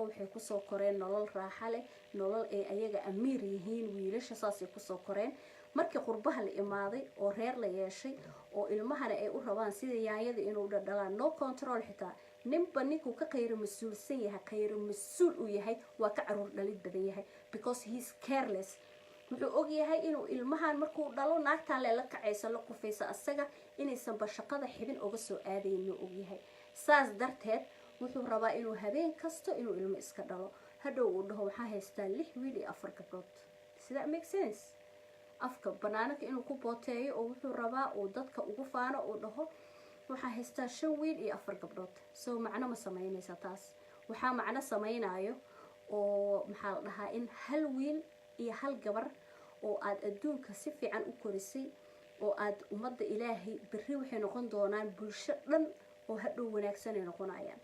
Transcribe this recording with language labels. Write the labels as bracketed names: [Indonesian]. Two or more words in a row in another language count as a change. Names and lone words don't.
[Somali] waxay kusoo koreen nolol raaxa leh, nolol ay ayaga amiir yihiin. wiilasha saasay kusoo koreen. markii qurbaha la imaaday oo reer la yeeshay oo ilmahana ay u rabaan sida yaanyada inuu dhadhalaan [English] no control [Somali] xitaa ninba ninkuu ka qayro mas-uulsan yahay qayro mas-uul u yahay waa ka caruur dhalid badan yahay [English] because he is careless. [Somali] wuxuu og yahay inuu ilmahan markuu dhalo naagtaan leela kacaysa la qufaysa asaga inaysan bashaqada xibin uga soo aadayno og yahay. saas darteed wuxuu rabaa inuu habeen kasto inuu ilmo iska dhalo. hadhow uu dhaho waxaa haystaa 6 wiil iyo 4 gabdhood. sida [English] make sense. [Somali] afka banaanka inuu ku booteeyo oo wuxuu rabaa uu dadka ugu faano uu dhaho waxaa haystaa 5 wiil iyo 4 gabdhood. so macno ma sameynaysa taas. waxaa macno sameynayo oo maxaa la dhahaa in hal wiil iyo hal gabar oo aad adduunka si fiican u korisay oo aad ummadda ilaahay berri waxay noqon doonaan bulsho dhan oo hadhow wanaagsan ay noqonayaan.